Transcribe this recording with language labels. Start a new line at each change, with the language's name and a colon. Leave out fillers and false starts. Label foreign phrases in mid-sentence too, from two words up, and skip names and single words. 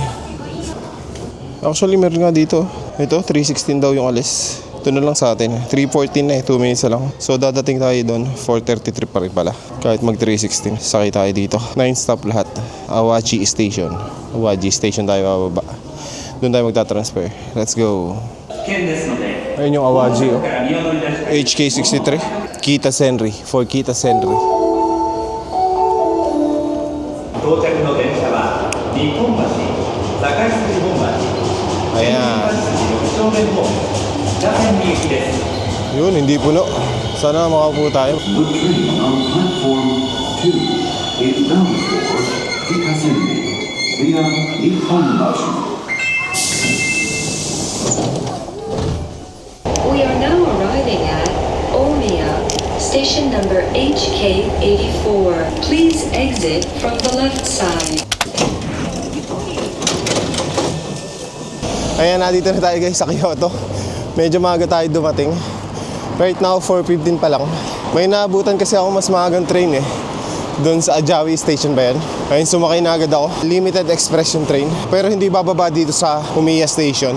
Filipino: Actually, meron nga dito. Ito, 316 daw yung alis. Ito na lang sa atin. 3:14 na 2 minutes na lang. So, dadating tayo doon. 4:33 pa rin pala. Kahit mag 3:16. Sakay tayo dito. 9 stop lahat. Awaji Station. Awaji Station tayo bababa. Doon tayo magta-transfer.
English: Let's go.
Filipino: Ayun yung Awaji, oh. HK63. Kita Senri.
English: For Kita Senri.
Japanese: 到着の電車は日本橋、堺筋本町、
Filipino: Ayan.
Japanese: 6丁目ホーム、北千里行きです。
Filipino: Yun, hindi puno. Sana makapuno tayo.
English: The train on platform 2 is bound for Kitasenri via Nihonbashi. We are now arriving at Omiya, station number HK84. Please exit from the left side.
Filipino: Ayan, nandito na tayo guys sa Kyoto. Medyo maaga tayo dumating.
English: Right now,
Filipino: 4:15 pa lang. May naabutan kasi ako mas maagang train eh. Doon sa Ajawi Station ba yan? Ayun, sumakay na agad ako.
English: Limited express
Filipino: yung train. Pero hindi bababa dito sa Umiya Station.